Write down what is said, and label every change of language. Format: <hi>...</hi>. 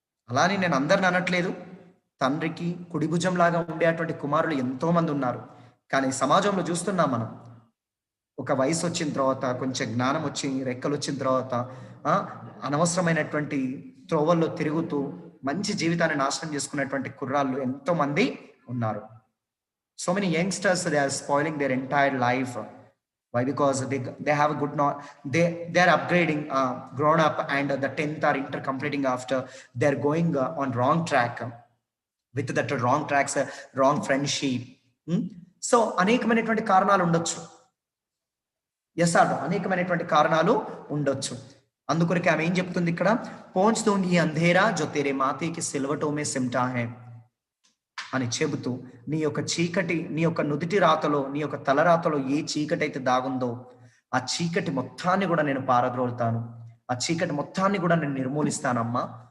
<te>అలానే నేను అందరిని అనట్లేదు. తండ్రికి కుడి భుజం లాగా ఉండేటువంటి కుమారులు ఎంతో మంది ఉన్నారు. కానీ సమాజంలో చూస్తున్నాం మనం. ఒక వయసు వచ్చిన తర్వాత, కొంచెం జ్ఞానం వచ్చి, రెక్కలు వచ్చిన తర్వాత అనవసరమైనటువంటి త్రోవల్లో తిరుగుతూ మంచి జీవితాన్ని నాశనం చేసుకునేటువంటి కుర్రాళ్ళు ఎంతో మంది ఉన్నారు.</te> <en>So many youngsters, they are spoiling their entire life. Why? Because they have a good they are upgrading, grown up, and the 10th or inter completing after, they're going on wrong track, with that wrong tracks, wrong friendship.</en> <te>So అనేకమైనటువంటి కారణాలు ఉండొచ్చు. Yes are అనేకమైనటువంటి కారణాలు ఉండొచ్చు. అందుకొరకు ఆమె ఏం చెప్తుంది ఇక్కడ,</te> <hi>పోంచ్ దూంగి అంధేరా జో తేరే మాతేకి సిల్వటోమే సిమ్టా హే</hi> <te>అని చెబుతూ, నీ యొక్క చీకటి, నీ యొక్క నుదిటి రాతలో, నీ యొక్క తలరాతలో ఏ చీకటి అయితే దాగుందో ఆ చీకటి మొత్తాన్ని కూడా నేను పారద్రోలుతాను, ఆ చీకటి మొత్తాన్ని కూడా నేను నిర్మూలిస్తానమ్మా.</te>